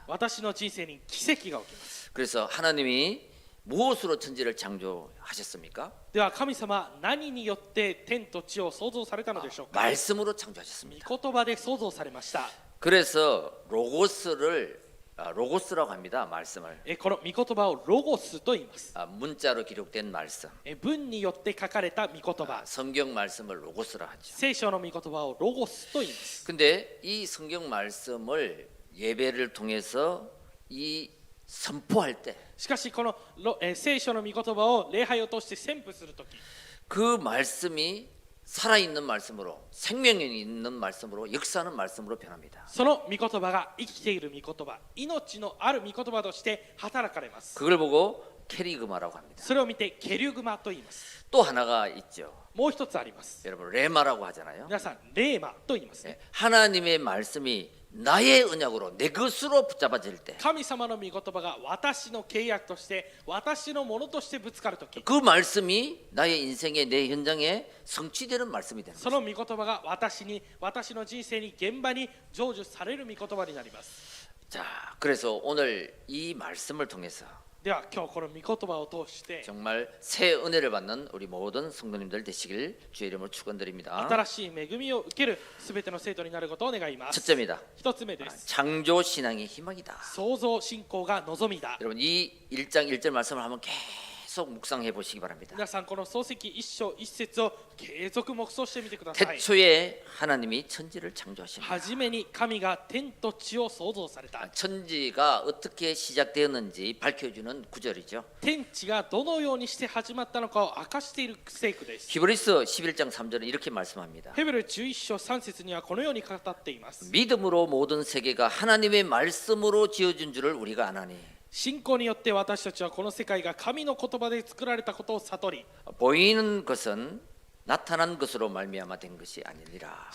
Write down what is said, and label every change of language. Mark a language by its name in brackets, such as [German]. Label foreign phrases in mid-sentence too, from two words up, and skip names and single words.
[Japanese] 私の人生に奇跡が起きます。 [Korean] 그래서 하나님이 무엇으로 천지를 창조하셨습니까? [Japanese] では神様は何によって天と地を創造されたのでしょうか。 [Korean] 말씀으로 창조하셨습니다. [Japanese] 御言葉で創造されました。 [Korean] 그래서 로고스라고 합니다. 말씀을 [Japanese] この御言葉をロゴスと言います。 [Korean] 문자로 기록된 말씀. [Japanese] 文によって書かれた御言葉。 [Korean] 성경 말씀을 로고스라 하죠. [Japanese] 聖書の御言葉をロゴスと言います。 [Korean] 근데 이 성경 말씀을 예배를 통해서 이 선포할 때 [Japanese] しかしこの聖書の御言葉を礼拝を通して宣布するとき [Korean] 그 말씀이 살아있는 말씀으로 생명력이 있는 말씀으로 역사하는 말씀으로 변합니다. [Japanese] その御言葉が生きている御言葉、命のある御言葉として働かれます。 [Korean] 그걸 보고 캐리그마라고 합니다. [Japanese] それを見てケリュグマと言います。 [Korean] 또 하나가 있죠. [Japanese] もう一つあります。 [Korean] 여러분 레마라고 하잖아요. [Japanese] 皆さんレーマと言いますね。 [Korean] 하나님의 말씀이 나의 언약으로 내 것으로 붙잡아질 때 [Japanese] 神様の御言葉が私の契約として私のものとしてぶつかるとき [Korean] 그 말씀이 나의 인생에 내 현장에 성취되는 말씀이 되는 [Japanese] そ [Korean] 거죠. [Japanese] の御言葉が私の人生に現場に成就される御言葉になります。 [Korean] 자, 그래서 오늘 이 말씀을 통해서 [Japanese] では今日この御言葉を通して [Korean] 정말 새 은혜를 받는 우리 모든 성도님들 되시길 주의 이름으로 축원드립니다. [Japanese] 新しい恵みを受けるすべての生徒になることを願います。 [Korean] 첫째입니다. [Japanese] 一つ目です。 [Korean] 창조 신앙의 희망이다. [Japanese] 創造信仰が望みだ。 [Korean] 여러분 이 1장 1절 말씀을 한번 계속 묵상해 보시기 바랍니다. [Japanese] 皆さんこの創世記一章一節を継続黙想してみてください。 [Korean] 태초에 하나님이 천지를 창조하십니다. [Japanese] 初めに神が天と地を創造された。 [Korean] 천지가 어떻게 시작되었는지 밝혀주는 구절이죠. [Japanese] 天地がどのようにして始まったのかを明かしている聖句です。 [Korean] 히브리서 11장 3절은 이렇게 말씀합니다. [Japanese] ヘブル11章3節にはこのように語っています。 [Korean] 믿음으로 모든 세계가 하나님의 말씀으로 지어진 줄을 우리가 아나니 [Japanese] 信仰によって私たちはこの世界が神の言葉で作られたことを悟り、 [Korean] 보이는 것은 나타난 것으로 말미암아 된 것이 아니니라.